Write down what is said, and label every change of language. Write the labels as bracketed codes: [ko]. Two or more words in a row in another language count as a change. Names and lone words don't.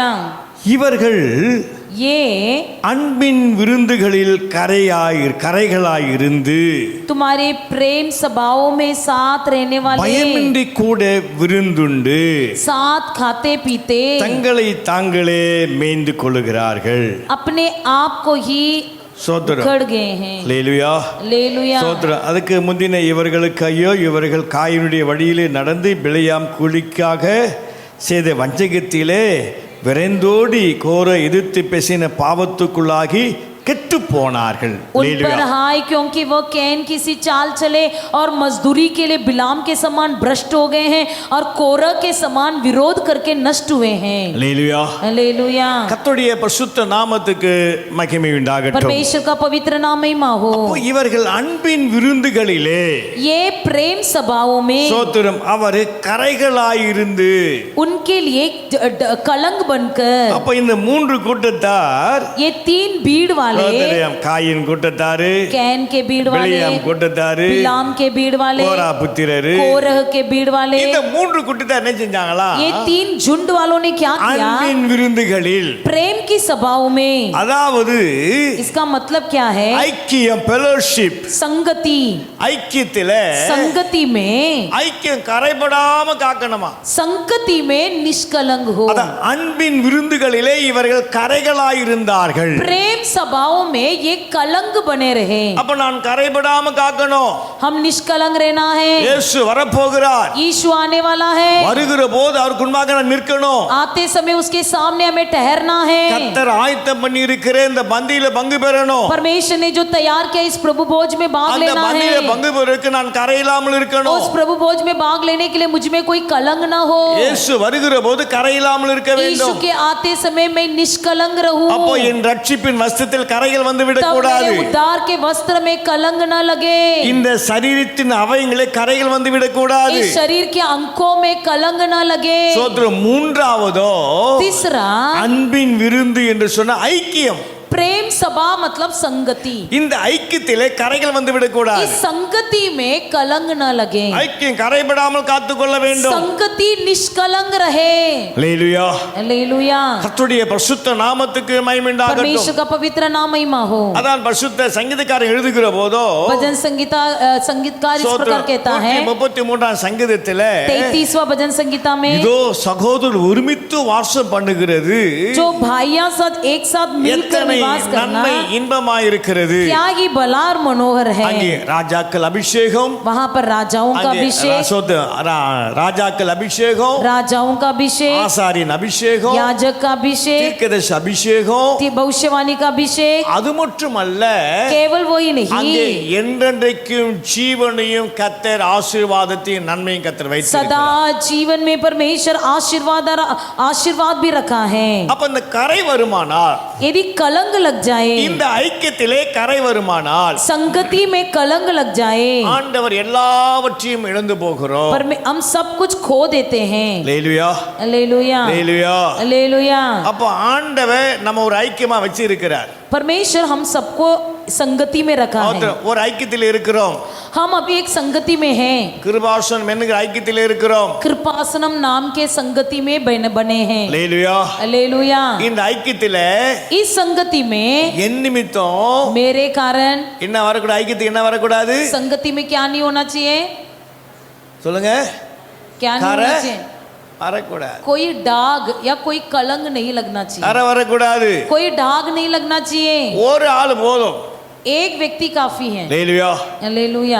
[ta] இவர்கள் [hi] ये [ta] அன்பின் விருந்துகளில் கரைகளாயிருந்து [hi] तुम्हारे प्रेम सभाओं में साथ रहने वाले, [ta] பயமின்றி கூட விருந்துண்டு [hi] साथ खाते पीते, [ta] தங்களை தாங்களே மேய்ந்து கொள்ளுகிறார்கள். [hi] अपने आप को ही [ta] சோதரம். [hi] उखड़ गए हैं। [ta] அல்லேலூயா. [hi] हालेलुया। [ta] சோதரம். அதுக்கு முந்தின இவர்களுக்கு ஐயோ, இவர்கள் காயினுடைய வழியிலே நடந்து பிழையாம் கூலிக்காக செய்த வஞ்சகத்திலே விரைந்தோடி கோர எதிர்த்து பேசின பாவத்துக்குள்ளாகி கெட்டு போனார்கள். [hi] उन पर हाय, क्योंकि वह कैन किसी चाल चले और मजदूरी के लिए बिलाम के समान भ्रष्ट हो गए हैं और कोरह के समान विरोध करके नष्ट हुए हैं। [ta] அல்லேலூயா. [hi] हालेलुया। [ta] கர்த்தருடைய பரிசுத்த நாமத்துக்கு மகிமை உண்டாகட்டும். [hi] परमेश्वर का पवित्र नाम महिमा हो। [ta] அப்போ இவர்கள் அன்பின் விருந்துகளிலே [hi] ये प्रेम सभाओं में [ta] சோத்திரம் அவர் கரைகளாயிருந்து [hi] उनके लिए कलंक बनकर, [ta] அப்ப இந்த மூன்று கூட்டத்தார் [hi] ये तीन भीड़ वाले, [ta] சோதரம், காயின் கூட்டத்தாரு, [hi] कैन के भीड़ वाले, [ta] பிழையாம் கூட்டத்தாரு, [hi] बिलाम के भीड़ वाले, [ta] கோரா புத்திரரு, [hi] कोरह के भीड़ वाले, [ta] இந்த மூன்று கூட்டத்தார் என்ன செஞ்சாங்களா? [hi] ये तीन झुंड वालों ने क्या किया? [ta] அன்பின் விருந்துகளில், [hi] प्रेम की सभाओं में, [ta] அதாவது [hi] इसका मतलब क्या है? [ta] ஐக்கியம், ஃபெலோஷிப், [hi] संगति, [ta] ஐக்கியத்தில [hi] संगति में, [ta] ஐக்கியம் கரைபடாம காக்கணுமா? [hi] संगति में निष्कलंक हो। [ta] அதான் அன்பின் விருந்துகளிலே இவர்கள் கரைகளாயிருந்தார்கள். [hi] प्रेम सभाओं में ये कलंक बने रहे। [ta] அப்ப நான் கரைபடாம காக்கணும். [hi] हम निष्कलंक रहना है। [ta] இயேசு வரப்போகிறார். [hi] यीशु आने वाला है। [ta] வருகிற போது அவருக்கு முன்பாக நான் நிற்கணும். [hi] आते समय उसके सामने हमें ठहरना है। [ta] கர்த்தர் ஆயத்தம் பண்ணி இருக்கிற இந்த பந்தியில பங்கு பெறணும். [hi] परमेश्वर ने जो तैयार किया इस प्रभु भोज में भाग [ta] அந்த [hi] लेना [ta] பந்தியில [hi] है। [ta] பங்கு பெறக்கு நான் கரையில்லாமல் இருக்கணும். [hi] उस प्रभु भोज में भाग लेने के लिए मुझ में कोई कलंक ना हो। [ta] இயேசு வருகிற போது கரையில்லாமல் இருக்க [hi] यीशु [ta] வேண்டும். [hi] के आते समय मैं निष्कलंक रहूं। [ta] அப்போ என் ரட்சிப்பின் வஸ்திரத்தில் கரைகள் வந்து விடக் [hi] तब [ta] கூடாது. [hi] मेरे उद्धार के वस्त्र में कलंक न लगे। [ta] இந்த சரீரத்தின் அவயங்களே கரைகள் வந்து விடக் கூடாது. [hi] इस शरीर के अंकों में कलंक न लगे। [ta] சோத்திரம். மூன்றாவதோ [hi] तीसरा, [ta] அன்பின் விருந்து என்று சொன்ன ஐக்கியம். [hi] प्रेम सभा मतलब संगति। [ta] இந்த ஐக்கியத்திலே கரைகள் வந்து விடக் கூடாது. [hi] इस संगति में कलंक न लगे। [ta] ஐக்கியம் கரைபடாமல் காத்துக்கொள்ள வேண்டும். [hi] संगति निष्कलंक रहे। [ta] அல்லேலூயா. [hi] हालेलुया। [ta] கர்த்தருடைய பரிசுத்த நாமத்துக்கு மகிமை உண்டாகட்டும். [hi] परमेश्वर का पवित्र नाम महिमा हो। [ta] அதான் பரிசுத்த சங்கீதக்காரன் எழுதுகிற போதோ [hi] भजन संगीतकार इस प्रकार कहता है [ta] 33ஆம் சங்கீதத்திலே [hi] 33वां भजन संगीता में, [ta] இதோ சகோதரர் ஒருமித்து வாசம் பண்ணுகிறது [hi] जो भाइयां साथ एक साथ मिलकर [ta] எத்தனை [hi] निवास करना [ta] நன்மை இன்பமாயிருக்கிறது. [hi] क्या ही भला और मनोहर है। [ta] அங்கே ராஜாக்கள் அபிஷேகம், [hi] वहाँ पर राजाओं का [ta] அங்கே [hi] अभिषेक, [ta] ராஜாக்கள் அபிஷேகம், [hi] राजाओं का अभिषेक, [ta] ஆசாரியன் அபிஷேகம், [hi] याजक का अभिषेक, [ta] தீர்க்கதரிசி அபிஷேகம். [hi] भविष्यवाणी का अभिषेक। [ta] அது மட்டுமல்ல, [hi] केवल वही [ta] அங்கே [hi] नहीं, [ta] என்றென்றைக்கும் ஜீவனையும் கர்த்தர் ஆசீர்வாதத்தையும் நன்மையும் கர்த்தர் வைத்திருக்கிறார். [hi] सदा जीवन में परमेश्वर आशीर्वाद भी रखा है। [ta] அப்ப இந்த கரை வருமானால், [hi] यदि कलंक लग जाए, [ta] இந்த ஐக்கியத்திலே கரை வருமானால், [hi] संगति में कलंक लग जाए, [ta] ஆண்டவர் எல்லாவற்றையும் இழந்து போகிறோம். [hi] पर हम सब कुछ खो देते हैं। [ta] அல்லேலூயா. [hi] हालेलुया। [ta] அல்லேலூயா. [hi] हालेलुया। [ta] அப்ப ஆண்டவர் நம்ம ஒரு ஐக்கியமா வச்சு இருக்கிறார். [hi] परमेश्वर हम सबको संगति में रखा है। [ta] ஒரு ஐக்கியத்தில் இருக்கிறோம். [hi] हम अभी एक संगति में हैं। [ta] கிருபாசனம் என்கிற ஐக்கியத்தில் இருக்கிறோம். [hi] कृपासनम नाम के संगति में बने हैं। [ta] அல்லேலூயா. [hi] हालेलुया। [ta] இந்த ஐக்கியத்திலே [hi] इस संगति में [ta] என் நிமித்தம் [hi] मेरे कारण, [ta] என்ன வரக்கூடாது? ஐக்கியத்துக்கு என்ன வரக்கூடாது? [hi] संगति में क्या नहीं होना चाहिए? [ta] சொல்லுங்க. [hi] क्या नहीं [ta] கரை [hi] होना चाहिए? [ta] வரக்கூடாது. [hi] कोई दाग या कोई कलंक नहीं लगना चाहिए, [ta] கரை வரக்கூடாது. [hi] कोई दाग नहीं लगना चाहिए। [ta] ஒரு ஆள் போதும். [hi] एक व्यक्ति काफी है। [ta] லேலுயா [hi] हालेलुया